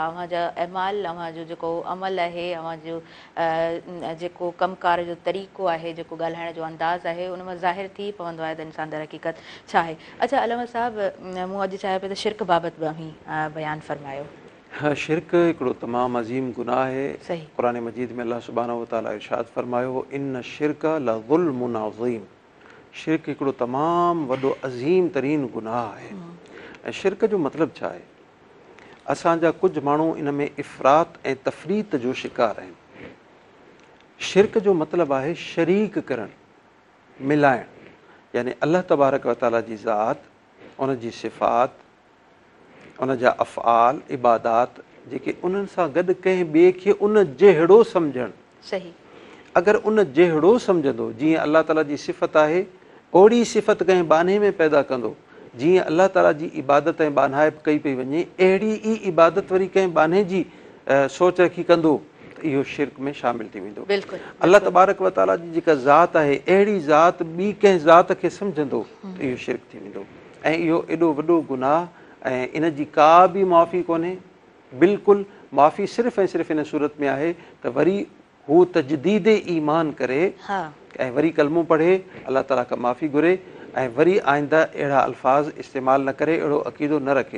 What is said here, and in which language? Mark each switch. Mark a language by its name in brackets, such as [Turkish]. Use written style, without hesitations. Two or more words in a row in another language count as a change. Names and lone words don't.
[Sindhi] अव्हांजा अहमाल, अव्हांजो जेको अमल आहे, अव्हांजो जेको कमकार जो तरीक़ो आहे, जेको ॻाल्हाइण जो अंदाज़ आहे, उन मां ज़ाहिर थी पवंदो आहे त इंसान दर हक़ीक़त छा आहे। अच्छा अलामा साहिबु, मूं अॼु चाहियां पियो त शिरक बाबति बि अमी बयानु फ़रमायो। शिरक हिकिड़ो तमामु अज़ीम गुनाह आहे। क़ुरान मजीद में अल्लाह [Arabic] سبحانه وتعالى [Sindhi] इरशाद फरमायो, [Arabic] إن الشرك لظلم عظيم. [Sindhi] शिरक हिकिड़ो तमामु वॾो अज़ीम तरीन गुनाह आहे। ऐं शिरक जो मतिलबु छा आहे? असांजा कुझु माण्हू इन में इफ़रात ऐं तफ़रीत जो शिकार आहिनि। शिरक जो मतिलबु आहे शरीक करणु, मिलाइणु, यानी अल्लाह [Arabic] تبارك وتعالى [Sindhi] जी ज़ात, उन जी सिफ़ात, उन जा अफ़आल, इबादात जेके उन्हनि सां गॾु कंहिं ॿिए खे उन जहिड़ो सम्झणु। सही। अगरि उन जहिड़ो सम्झंदो, जीअं अल्लाह ताला जी सिफ़त आहे, ओड़ी सिफ़त कंहिं बाने में पैदा कंदो, जीअं अल्लाह ताला जी इबादत ऐं बानाइब कई पई वञे, अहिड़ी ई इबादत वरी कंहिं बाने जी सोच रखी कंदो त इहो शिरक में शामिल थी वेंदो। अल्लाह [Arabic] تبارك وتعالى [Sindhi] जी जेका ज़ात आहे, अहिड़ी ज़ात ॿी कंहिं ज़ात खे सम्झंदो त इहो शिरक थी वेंदो। ऐं इहो एॾो वॾो गुनाह, ऐं इन जी का बि माफ़ी कोन्हे। बिल्कुलु माफ़ी सिर्फ़ु ऐं सिर्फ़ु इन सूरत में आहे त वरी हू तजदीद ईमान करे ऐं वरी कलमो पढ़े, अल्लाह ताला खां माफ़ी घुरे, ऐं वरी आइंदा अहिड़ा अल्फाज़ इस्तेमालु न करे, अहिड़ो अक़ीदो न रखे।